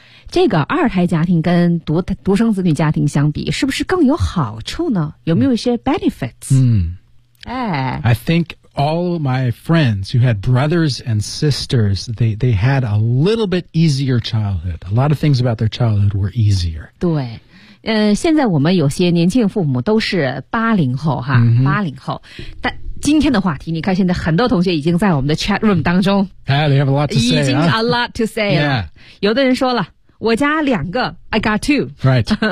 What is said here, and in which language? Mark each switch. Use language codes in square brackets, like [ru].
[zh] 这个二胎家庭跟 独生子女家庭相比是不是更有好处呢？有没有一些 benefits?、 Mm-hmm. 哎、 [en] I think all my friends who had brothers and sisters, they had a little bit easier childhood. A lot of things about their childhood were easier. [zh] 对。现在我们有些年轻父母都是80后哈、 mm-hmm. 80后。但今天的话题你看现在很多同学已经在我们的 chat room 当中。 [en] Yeah, they have a lot to say. [zh] 已经 [en] a lot to say 了。 Yeah. [zh] 有的人说了。我家两个 [en] I got two. Right.